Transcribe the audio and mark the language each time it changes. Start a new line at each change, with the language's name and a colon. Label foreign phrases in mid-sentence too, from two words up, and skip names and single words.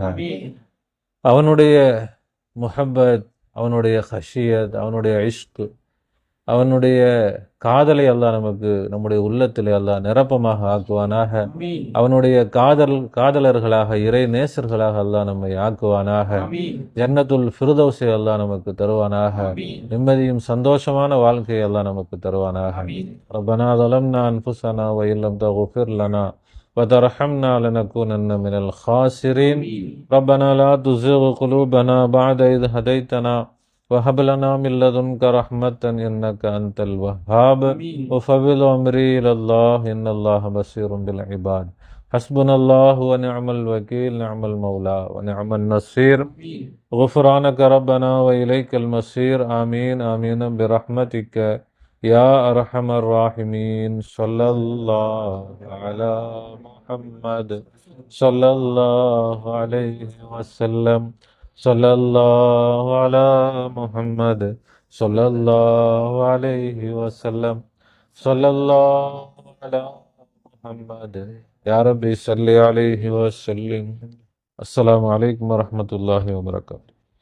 Tamil: அவனுடைய முஹப்பத், அவனுடைய ஹஷியத், அவனுடைய இஷ்க், அவனுடைய காதலை அல்லாஹ் நமக்கு நம்முடைய உள்ளத்திலே அல்லாஹ் நிரப்பமாக ஆக்குவானாக. அவனுடைய காதலர்களாக, இறை நேசர்களாக அல்லாஹ் நம்மை ஆக்குவானாக. ஜன்னத்துல் ஃபிர்தௌஸை அல்லாஹ் நமக்கு தருவானாக. நிம்மதியும் சந்தோஷமான வாழ்க்கையை அல்லாஹ் நமக்கு தருவானாக.
Arabic: ربنا ظلمنا أنفسنا وإن لم تغفر لنا وترحمنا لنكونن من الخاسرين ربنا لا تزغ قلوبنا بعد إذ هديتنا وهب لنا من لدنك رحمة إنك أنت الوهاب وفوض أمري إلى الله إن الله بصير بالعباد حسبنا الله ونعم الوكيل نعم المولى ونعم النصير غفرانك ربنا وإليك المصير آمين آمين برحمتك يا أرحم الراحمين صلى الله على محمد صلى الله عليه وسلم صلى الله على محمد صلى الله عليه وسلم. صلى الله على محمد. يا ربي صل عليه وسلم. السلام عليكم ورحمة الله وبركاته.